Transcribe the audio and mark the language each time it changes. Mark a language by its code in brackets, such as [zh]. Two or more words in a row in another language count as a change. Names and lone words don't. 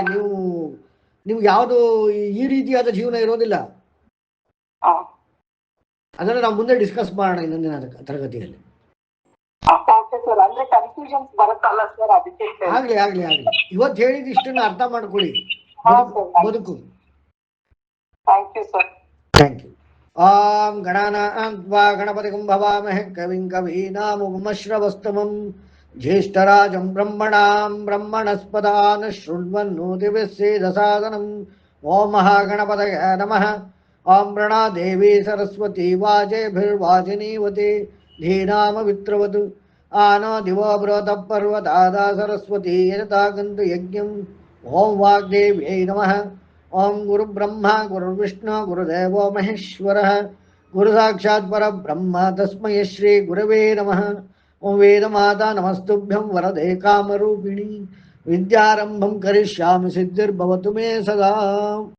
[kn] ನಿಮ್ಗೆ ಯಾವುದು ಈ ರೀತಿಯಾದ ಜೀವನ ಇರೋದಿಲ್ಲ. ಅದನ್ನ ನಾವು ಮುಂದೆ ಡಿಸ್ಕಸ್ ಮಾಡೋಣ ಇನ್ನೊಂದಿನ ತರಗತಿಯಲ್ಲಿ. ಆಗ್ಲಿ ಆಗ್ಲಿ ಆಗ್ಲಿ, ಇವತ್ತು ಹೇಳಿದ ಇಷ್ಟನ್ನ ಅರ್ಥ ಮಾಡ್ಕೊಳ್ಳಿ, ಬದುಕು. [en] thank you. [sa] ಓಂ ಗಣಾನಾನ್ವಾ ಗಣಪತಿಂ ಭವಾಮಹೇ ಕವಿಂ ಕವೀನಾಮುಪಮಶ್ರವಸ್ತಮಂ ಜ್ಯೇಷ್ಠರಾಜಂ ಬ್ರಹ್ಮಣಾಂ ಬ್ರಹ್ಮಣಸ್ಪದಾನ್ ಶೃಣ್ವನ್ನೋತಿಭಿಸ್ಸೇದಸಾದನಂ. ಓಂ ಮಹಾಗಣಪತಯೇ ನಮಃ. ಓಂ ಪ್ರಣಾ ದೇವಿ ಸರಸ್ವತಿ ವಾಜೇಭಿರ್ವಾಜಿನೀವತಿ ಧೀನಾಮವಿತ್ರವತು ಆನೋ ದಿವೋ ಬೃಹತಃ ಪರ್ವತಾದಾ ಸರಸ್ವತಿ ಯಜತಾಗಂತು ಯಜ್ಞಂ. ಓಂ ವಾಗ್ದೇವ್ಯೈ ನಮಃ. ಓಂ ಗುರು ಬ್ರಹ್ಮ ಗುರು ವಿಷ್ಣು ಗುರುದೇವೋ ಮಹೇಶ್ವರಃ ಗುರು ಸಾಕ್ಷಾತ್ ಪರಬ್ರಹ್ಮ ತಸ್ಮೈ ಶ್ರೀ ಗುರವೇ ನಮಃ. ಓಂ ವೇದಮಾತಾ ನಮಸ್ತುಭ್ಯಂ ವರದೆ ಕಾಮರೂಪಿಣಿ ವಿದ್ಯಾರಂಭಂ ಕರಿಷ್ಯಾಮಿ ಸಿದ್ಧಿರ್ಭವತು ಮೇ ಸದಾ.